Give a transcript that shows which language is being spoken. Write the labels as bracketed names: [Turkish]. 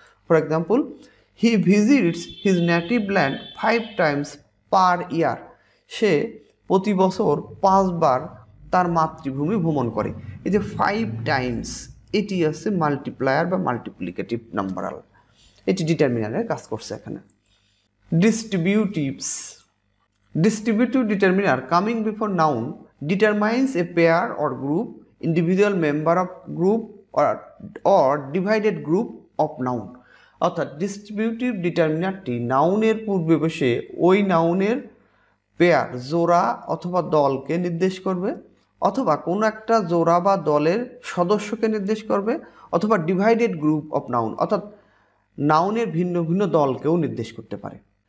[English] For example, he visits his native land 5 times per year. [Bangla] সে প্রতি বছর 5 বার তার মাতৃভূমি ভ্রমণ করে। এই যে 5 টাইমস এটি আছে মাল্টিপ্লায়ার বা মাল্টিপ্লিকেটিভ নাম্বারাল, এটি ডিটারমিনারের কাজ করছে এখানে। [English] Distributives. Distributive determiner coming before noun determines a pair or group, individual member of group or divided group of noun. [Bangla] অর্থাৎ ডিস্ট্রিবিউটিভ ডিটারমিনারটি নাউনের পূর্বে বসে ওই নাউনের পেয়ার, জোড়া অথবা দলকে নির্দেশ করবে, অথবা কোনো একটা জোড়া বা দলের সদস্যকে নির্দেশ করবে, অথবা ডিভাইডেড গ্রুপ অফ নাউন অর্থাৎ নাউনের ভিন্ন ভিন্ন দলকেও নির্দেশ করতে পারে।